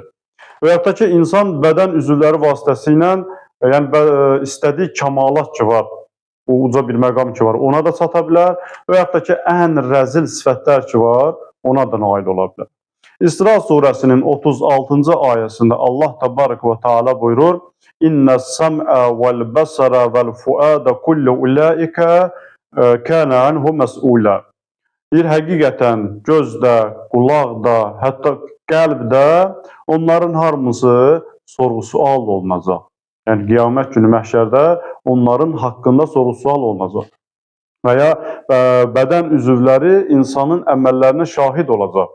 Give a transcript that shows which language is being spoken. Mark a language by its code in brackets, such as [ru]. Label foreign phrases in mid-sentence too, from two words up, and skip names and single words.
[az] Və yaxud da ki, insan bədən üzvləri vasitəsilə, yəni istədiyi kəmalat ki var, o uca bir məqam ki var, ona da çata bilər və yaxud da ki, ən rəzil sifətlər ki var, ona da nail ola bilər. İsra surəsinin 36-cı ayəsində Allah təbarək və teala buyurur: [ar] "إِنَّ السَّمْعَ وَالْبَصَرَ وَالْفُؤَادَ كُلُّ أُولَٰئِكَ كَانَ عَنْهُ مَسْئُولًا." [az] Bir həqiqətən göz də, qulaq da, hətta qəlb də onların hamısı sorğu-sual olunacaq. Yəni qiyamət günü məhşərdə onların haqqında sorğu-sual olunacaq. Və ya bədən üzvləri insanın əməllərinə şahid olacaq.